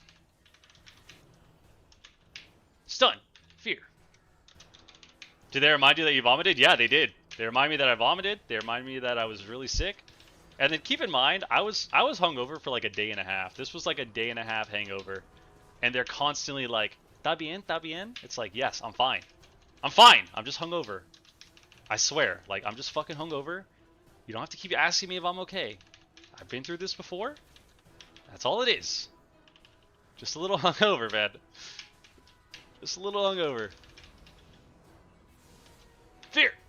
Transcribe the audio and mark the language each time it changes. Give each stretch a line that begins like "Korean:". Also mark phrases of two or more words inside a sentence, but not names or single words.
English: Stun. Fear. Did they remind you that you vomited? Yeah, they did. They remind me that I vomited. They remind me that I was really sick. And then keep in mind, I was hungover for like a day and a half. This was like a day and a half hangover. And they're constantly like,
Spanish: "¿Está bien? ¿Está bien?"
English: It's like, yes, I'm fine. I'm fine. I'm just hungover. I swear. Like, I'm just fucking hungover. You don't have to keep asking me if I'm okay. I've been through this before. That's all it is. Just a little hungover, man. Just a little hungover. Fear!